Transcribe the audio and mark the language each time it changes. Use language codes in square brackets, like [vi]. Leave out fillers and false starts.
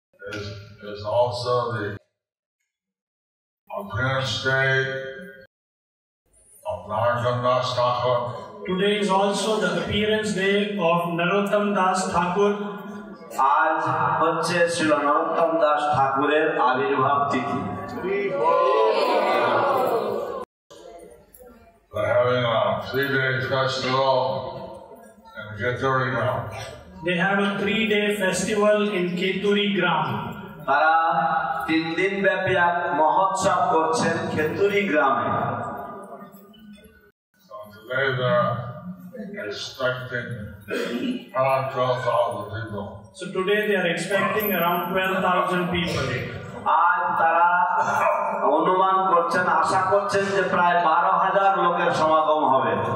[en] Is also the appearance day of Narottam Das Thakur. Today is also the appearance day of Narottam Das Thakur. [bn] आज হচ্ছে শ্রী নরোত্তম দাস ঠাকুরের আবির্ভাব তিথি। [en] They're having a 3-day festival in Keturi Gram. They have a 3-day festival in Keturi Gram. [bn] তারা 3 দিন ব্যাপী এক মহোৎসব করছেন খেতুরি গ্রামে। [en] So today they're expecting around 12,000 people. So today they are expecting around 12,000 people. [bn] আজ তারা অনুমান করছেন, আশা করছেন যে প্রায় 12,000 লোকের সমাগম হবে।